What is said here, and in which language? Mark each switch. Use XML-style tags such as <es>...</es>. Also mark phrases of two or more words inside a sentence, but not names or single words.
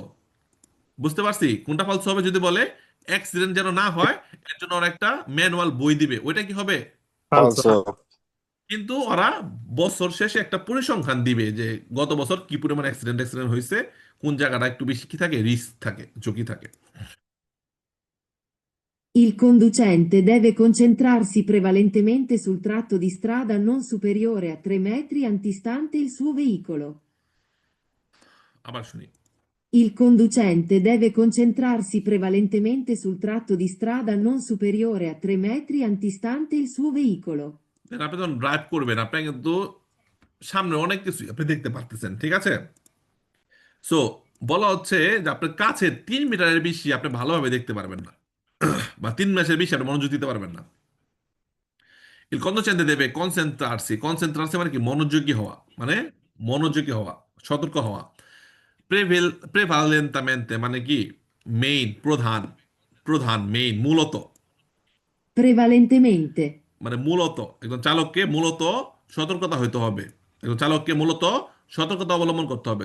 <bn>বুঝতে পারছি কোনটা ফালসো হবে, যদি বলে অ্যাক্সিডেন্ট যেন না হয় এর জন্য ওরা একটা ম্যানুয়াল বই দিবে, ওইটা কি হবে,</bn> <it>Falso. ফালসো।</it> <bn>কিন্তু ওরা বছর শেষে একটা পরিসংখ্যান দিবে যে গত বছর কি পরিমাণ অ্যাক্সিডেন্ট হয়েছে, কোন জায়গাটা একটু বেশি কি থাকে, রিস্ক থাকে, ঝুঁকি থাকে।</bn> <it>Il conducente deve concentrarsi prevalentemente sul tratto di strada non superiore a 3 metri antistante il suo veicolo.</it> <bn>আবার শুনি।</bn> <it>Il conducente deve concentrarsi prevalentemente sul tratto di strada non superiore a 3 metri antistante il suo veicolo.</it> <bn>Then আপনি যখন ড্রাইভ করবেন আপনার কিন্তু সামনে অনেক কিছু আপনি দেখতে পারতেছেন, ঠিক আছে? সো বলা হচ্ছে যে আপনার কাছে 3 মিটারের বেশি আপনি ভালোভাবে দেখতে পারবেন না, বা 3 মাসের বেশি আপনি মনোযোগ দিতে পারবেন না।</bn> <it>Il conducente deve concentrarsi, concentrarsi</it> <bn>মানে কি, মনোযোগী হওয়া, মানে মনোযোগী হওয়া, সতর্ক হওয়া। প্রেভালেন্টামেন্টে মানে কি, মেইন, প্রধান, প্রধান, মেইন, মূলত,</bn> <it>Prevalentemente.</it> <bn>মানে মূলত একজন চালককে মূলত সতর্কতা হইতে হবে, একজন চালককে মূলত সতর্কতা অবলম্বন করতে হবে।</bn>